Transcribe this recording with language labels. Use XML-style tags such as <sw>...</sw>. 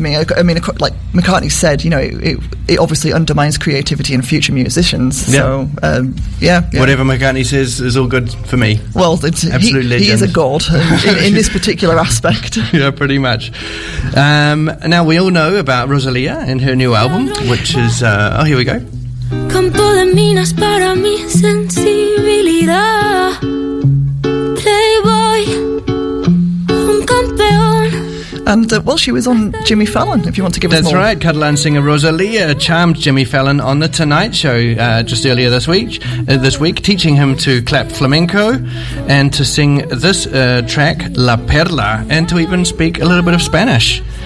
<en>I mean, like McCartney said, it obviously undermines creativity in future musicians. So, whatever McCartney says is all good for me. Well, he is a god in this particular aspect. Yeah, pretty much. Now, we all know about Rosalía and her new album, which is... here we go.</en> <es>Campo de minas para mi sensibilidad. Playboy, un campeón.</es> <en>And, she was on Jimmy Fallon, if you want to give us more. That's right. Catalan singer Rosalía charmed Jimmy Fallon on The Tonight Show just earlier this week, teaching him to clap flamenco and to sing this track, La Perla, and to even speak a little bit of Spanish.</en>